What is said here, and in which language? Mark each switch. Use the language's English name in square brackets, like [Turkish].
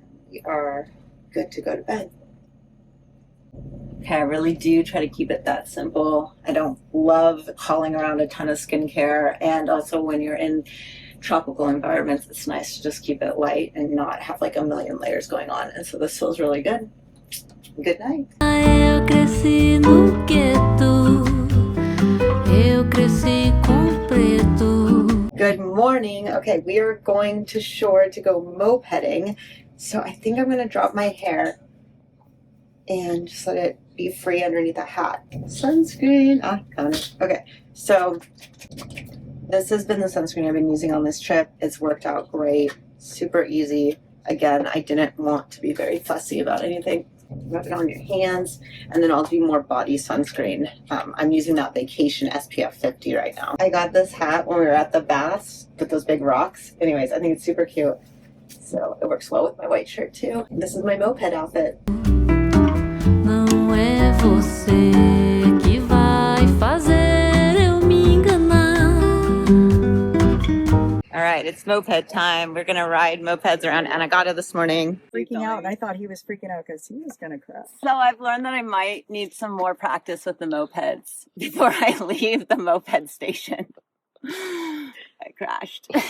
[English] We are good to go to bed. Okay, I really do try to keep it that simple. I don't love hauling around a ton of skincare, and also when you're in tropical environments, it's nice to just keep it light and not have like a million layers going on. And so this feels really good. Good night. [Portuguese] Eu cresci no gueto, eu cresci com preto. [English] Good morning. Okay, we are going to shore to go mopeding. So I think I'm gonna drop my hair and just let it be free underneath the hat. Sunscreen. Got it. Okay, so this has been the sunscreen I've been using on this trip. It's worked out great, super easy. Again, I didn't want to be very fussy about anything. Rub it on your hands, and then I'll do more body sunscreen. I'm using that Vacation SPF 50 right now. I got this hat when we were at the baths with those big rocks. Anyways, I think it's super cute. So it works well with my white shirt too. This is my moped outfit. [Portuguese] Não é você que vai fazer eu me enganar. [English] All right, it's moped time. We're gonna ride mopeds around Anegada this morning. Freaking out, and I thought he was freaking out because he was gonna crash. So I've learned that I might need some more practice with the mopeds before I leave the moped station. I crashed.